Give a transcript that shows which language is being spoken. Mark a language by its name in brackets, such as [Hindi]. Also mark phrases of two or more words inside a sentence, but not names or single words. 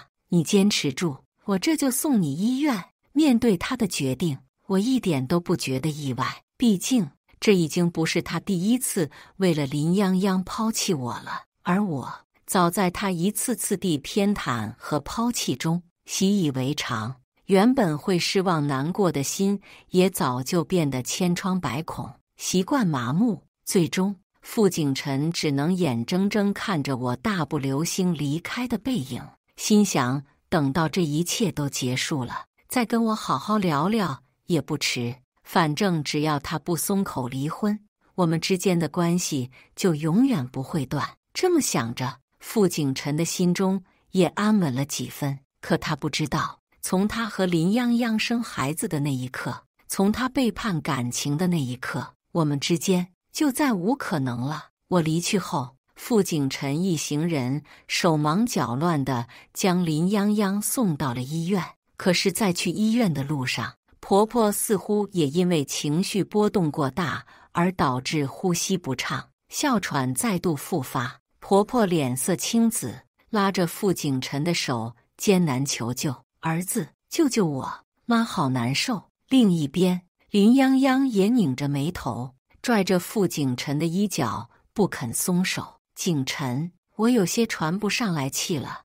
[Chinese] 你堅持住，我這就送你醫院。面對他的決定，我一點都不覺得意外，畢竟這已經不是他第一次為了林泱泱拋棄我了，而我早在他一次次地偏袒和拋棄中習以為常，原本會失望難過的心也早就變得千瘡百孔，習慣麻木。最終，傅景辰只能眼睜睜看着我大步流星離開的背影，心想等到這一切都結束了，再跟我好好聊聊也不遲。反正只要他不鬆口離婚，我們之間的關係就永遠不會斷。這麼想着，傅景辰的心中也安穩了幾分。可他不知道，從他和林泱泱生孩子的那一刻，從他背叛感情的那一刻，我們之間就再無可能了。我離去後，傅景辰一行人手忙腳亂地將林泱泱送到了醫院。可是，在去醫院的路上，婆婆似乎也因為情緒波動過大而導致呼吸不暢，哮喘再度復發。婆婆臉色青紫，拉着傅景辰的手艱難求救：“兒子，救救我，媽好難受。” 另一邊，林泱泱也擰着眉頭，拽着傅景辰的衣角不肯鬆手。“景辰，我有些喘不上來氣了。”